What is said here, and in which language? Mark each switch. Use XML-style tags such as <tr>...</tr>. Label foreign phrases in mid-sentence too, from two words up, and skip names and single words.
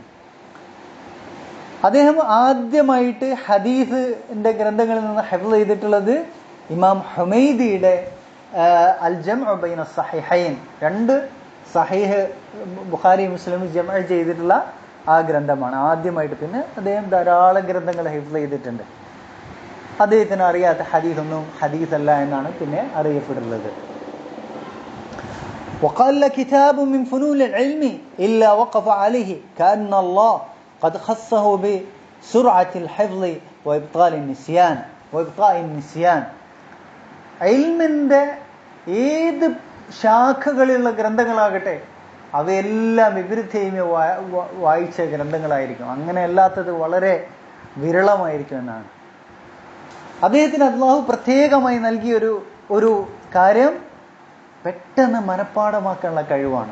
<ml>അദ്ദേഹം ആദ്യമായിട്ട് ഹദീസിന്റെ ഗ്രന്ഥങ്ങളിൽ നിന്ന് ഹിഫ്ള് ചെയ്തിട്ടുള്ളത് ഇമാം ഹുമൈദിയുടെ അൽ ജംഉ ബൈന സഹീഹൈൻ, 2 സഹീഹ് ബുഖാരി മുസ്ലിം ജംഉ ചെയ്തിട്ടുള്ള ആ ഗ്രന്ഥമാണ് ആദ്യമായിട്ട്. പിന്നെ അദ്ദേഹം ധാരാളം ഗ്രന്ഥങ്ങൾ ഹിഫ്ള് ചെയ്തിട്ടുണ്ട്. അദ്ദേഹത്തിന് അറിയാത്ത ഹദീസൊന്നും ഹദീസല്ല എന്നാണ് പിന്നെ അറിയപ്പെട്ടുള്ളത്.</ml> <ar>وقال كتاب من فنون العلم إلا وقف عليه كأن الله قد خصه بسرعة الحفظ وإبطاء النسيان.</ar> <ml>ഇൽമിന്റെ ഏത് ശാഖകളിലുള്ള ഗ്രന്ഥങ്ങളാകട്ടെ അവയെല്ലാം ഇബ്നു തൈമിയ വായിച്ച ഗ്രന്ഥങ്ങളായിരിക്കും. അങ്ങനെ അല്ലാത്തത് വളരെ വിരളമായിരിക്കും എന്നാണ്. അദ്ദേഹത്തിന് അല്ലാഹു പ്രത്യേകമായി നൽകിയ ഒരു കാര്യം പെട്ടെന്ന് മനഃപ്പാഠമാക്കാനുള്ള കഴിവാണ്.</ml>